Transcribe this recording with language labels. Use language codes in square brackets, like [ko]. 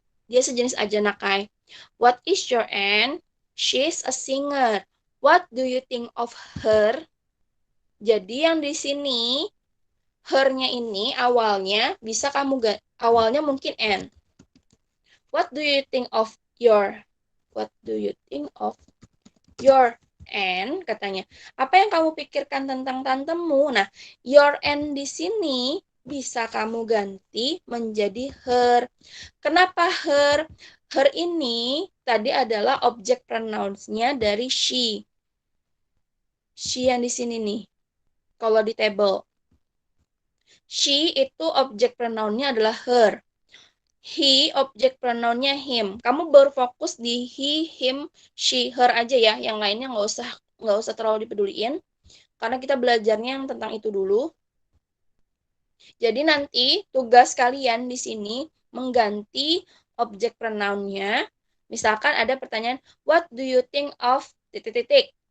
[id] Dia sejenis aja nakai. [en] What is your aunt? She's a singer. What do you think of her? [id] Jadi yang di sini her-nya ini awalnya bisa kamu awalnya mungkin N. [en] What do you think of your? What do you think of your N? [id] Katanya. Apa yang kamu pikirkan tentang tantemu? Nah, your N di sini bisa kamu ganti menjadi her. Kenapa her? Her ini tadi adalah objek pronouns-nya dari she. She yang di sini nih. Kalau di table. She itu objek pronoun-nya adalah her. He objek pronoun-nya him. Kamu berfokus di he, him, she, her aja ya. Yang lainnya nggak usah terlalu dipeduliin. Karena kita belajarnya yang tentang itu dulu. Jadi nanti tugas kalian di sini mengganti objek pronoun-nya. Misalkan ada pertanyaan, [en] what do you think of [id] titik-titik?